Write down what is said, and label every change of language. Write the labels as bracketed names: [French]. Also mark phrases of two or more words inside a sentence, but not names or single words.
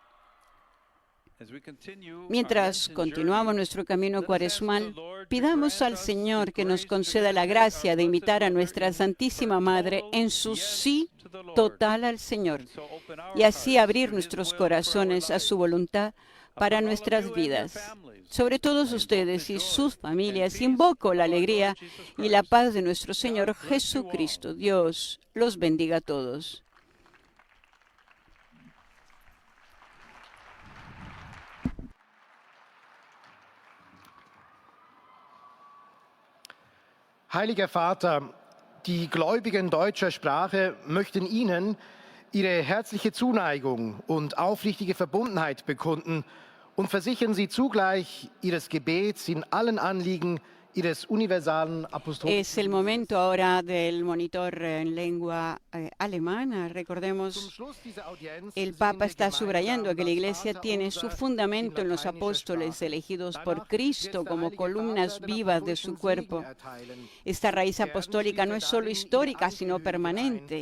[Spanish] Mientras continuamos nuestro camino cuaresmal, pidamos al Señor que nos conceda la gracia de imitar a nuestra Santísima Madre en su sí total al Señor y así abrir nuestros corazones a su voluntad para nuestras vidas. Sobre todos ustedes y sus familias, invoco la alegría y la paz de nuestro Señor Jesucristo. Dios los bendiga a todos. [German] Heiliger Vater, die Gläubigen deutscher Sprache möchten Ihnen ihre herzliche Zuneigung und aufrichtige Verbundenheit bekunden und versichern Sie zugleich Ihres Gebets in allen Anliegen Ihres universalen apostolischen. [Spanish] Es el momento ahora del monitor en lengua alemana. Recordemos, el Papa está subrayando que la Iglesia tiene su fundamento en los apóstoles elegidos por Cristo como columnas vivas de su cuerpo. Esta raíz apostólica no es solo histórica, sino permanente.